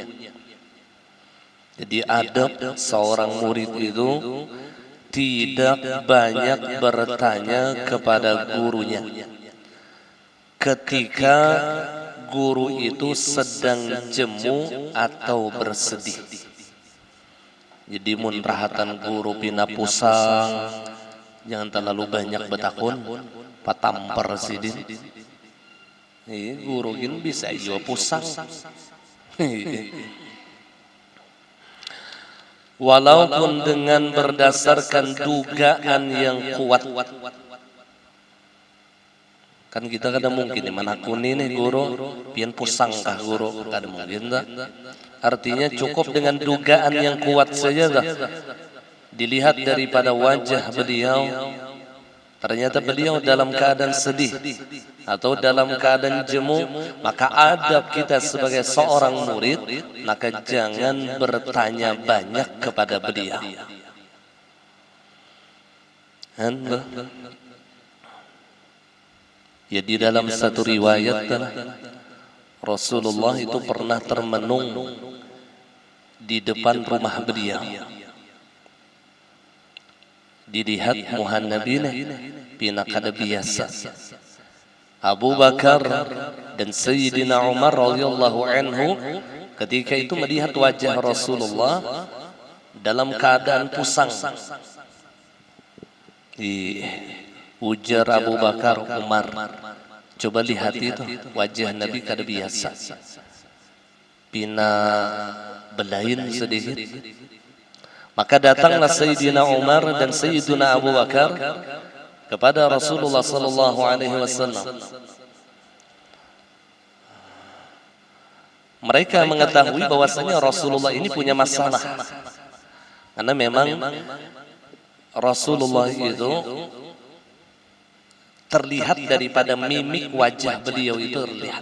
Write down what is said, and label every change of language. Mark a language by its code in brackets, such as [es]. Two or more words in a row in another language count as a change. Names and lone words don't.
[id] Jadi adab seorang murid itu tidak banyak bertanya kepada gurunya ketika guru itu sedang jemu atau bersedih. [bjn] Jadi mun rahatan guru pina pusang, jangan terlalu banyak betakun, patamper sidin. [id] Guru gini bisa juga pusang. Walaupun dengan berdasarkan dugaan yang kuat. [bjn] Kan kita kadang mungkin mana kuni nih guru, pian pusang kah guru, [id] kadang mungkin tak. Artinya cukup dengan dugaan yang kuat saja dah. Dilihat daripada wajah beliau, ternyata beliau dalam keadaan sedih atau dalam keadaan jemu, maka adab kita sebagai seorang murid, maka jangan bertanya banyak kepada beliau. Ya, di dalam satu riwayat Rasulullah itu pernah termenung di depan rumah beliau. [bjn] Dilihat muhannabina pina kada biasa. [id] Abu Bakar dan Sayyidina Umar [ar] radhiyallahu anhu [id] ketika itu melihat wajah Rasulullah dalam keadaan pusang. [bjn] Ujar Abu Bakar, Umar, coba lihat itu wajah Nabi kada biasa, pina belain sedikit. [id] Maka datanglah Sayyidina Umar dan Sayyidina Abu Bakar kepada Rasulullah [ar] sallallahu alaihi wasallam. [id] Mereka mengetahui bahwasanya Rasulullah ini punya masalah. Karena memang Rasulullah itu terlihat daripada mimik wajah beliau itu terlihat.